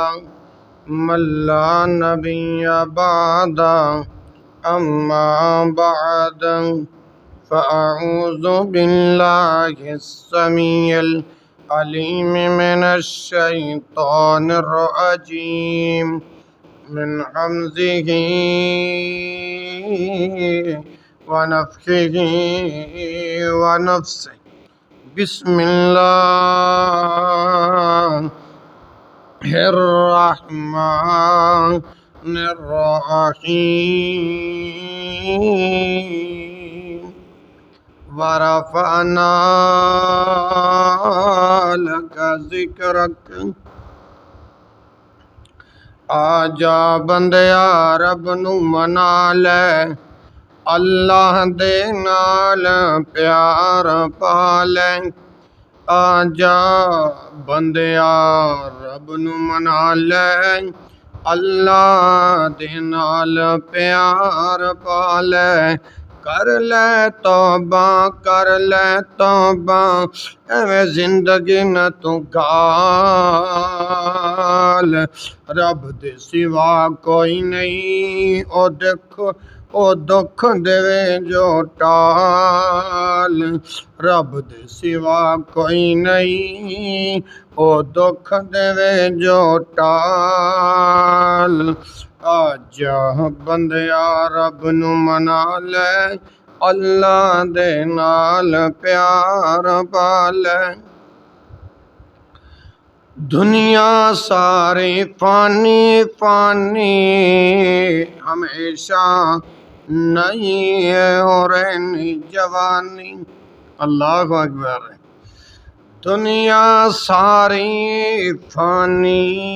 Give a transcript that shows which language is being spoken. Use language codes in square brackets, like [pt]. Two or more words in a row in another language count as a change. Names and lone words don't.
[ar] من لا نبي بعده أما بعد فأعوذ بالله السميع العليم من الشيطان الرجيم من حمزه ونفخه ونفسه بسم الله الرحمن الرحيم ورفعنا لك ذكرك [pa] آجا بندیا رب نو منا لے اللہ دے نال پیار پا لے آجا بندیا رب نو منا لے اللہ دے نال پیار پا لے کر لے توبہ ایویں زندگی نہ تو گال رب دے سوا کوئی نہیں او دکھ دے جو ٹال رب دے سوا کوئی نہیں او دکھ دے جو ٹال آجا بندیا رب نو منا لے اللہ دے نال پیار پا لے دنیا ساری فانی ہمیشہ نہیں ہے اور رہنی جوانی [ar] اللہ اکبر [pa] دنیا ساری فانی